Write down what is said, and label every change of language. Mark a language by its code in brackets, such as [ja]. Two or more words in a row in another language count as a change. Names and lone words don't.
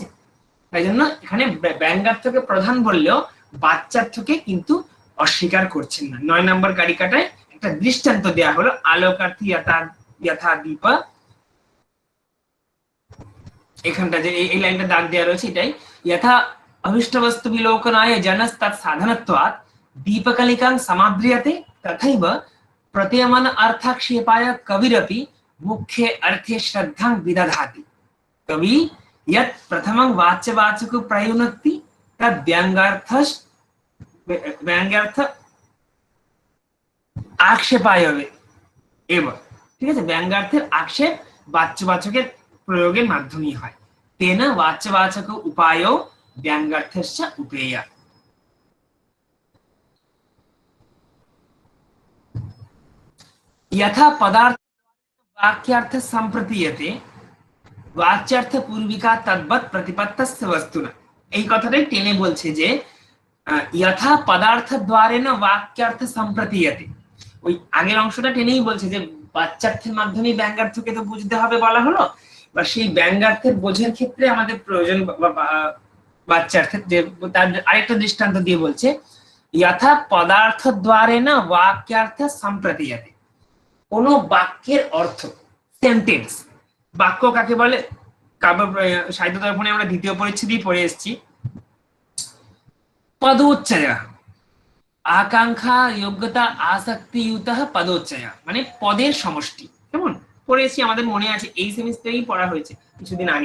[bn] তাই জন্য এখানে ব্যঙ্গার্থকে প্রধান বললেও বাচ্চার্থকে কিন্তু অস্বীকার করছেন না। 9 নম্বর কারিকাটায় একটা দৃষ্টান্ত দেয়া হলো, আলোকার্থী যথা দীপ, এখানটা যে এই লাইনটা দাগ দেওয়া রয়েছে এটাই, [sa] যথা अभिष्टवस्तु विलोकनाय जनस्तत् साधनत्वात् दीपकलिकां समाद्रियते तथैव प्रतीयमान अर्थाक्षेपाय कविरपि मुख्य अर्थे श्रद्धां विदधाति। कवि यत् प्रथमं वाच्यवाचको प्रयुनक्ति तद् व्यङ्ग्यार्थ आक्षेपाय एव। [bn] ঠিক আছে। ব্যঙ্গার্থের আক্ষেপ বাচ্যবাচকের প্রয়োগের মাধ্যমেই হয়। [sa] তেন বাচ্যবাচক উপায়ও ব্যঙ্গার্থস্য উপেয়া। यथा पदार्थ वाक्यार्थ संप्रतीयते वाच्यार्थ पूर्विका तद्वत् प्रतिपत्तस्य वस्तुना। [bn] এই কথাটাই টেনে বলছে যে [sa] यथा पदार्थ द्वारेण वाक्यार्थ संप्रतीयते, [bn] ওই আগের অংশটা টেনেই বলছে যে বাচ্যার্থের মাধ্যমে ব্যঙ্গার্থকে তো বুঝতে হবে বলা হলো, বা সেই ব্যঙ্গার্থের বোঝার ক্ষেত্রে আমাদের প্রয়োজন বাচ্যার্থের, যে তার আরেকটা দৃষ্টান্ত দিয়ে বলছে [sa] यथा पदार्थ द्वारेण वाक्यार्थ संप्रतीयते। [bn] কোন বাক্যের অর্থ, সেন্টেন্স, বাক্য কাকে বলে কাব্য সাহিত্য দর্পণে আমরা দ্বিতীয় পরিচ্ছেদেই পড়ে এসেছি। পদোচ্চয়, আকাঙ্ক্ষা যোগ্যতা আসক্তিযুক্ত পদোচ্চয়, মানে পদের সমষ্টি, কেমন পড়েছি আমাদের মনে আছে, এই সেমিস্টারেই পড়া হয়েছে কিছুদিন আগে।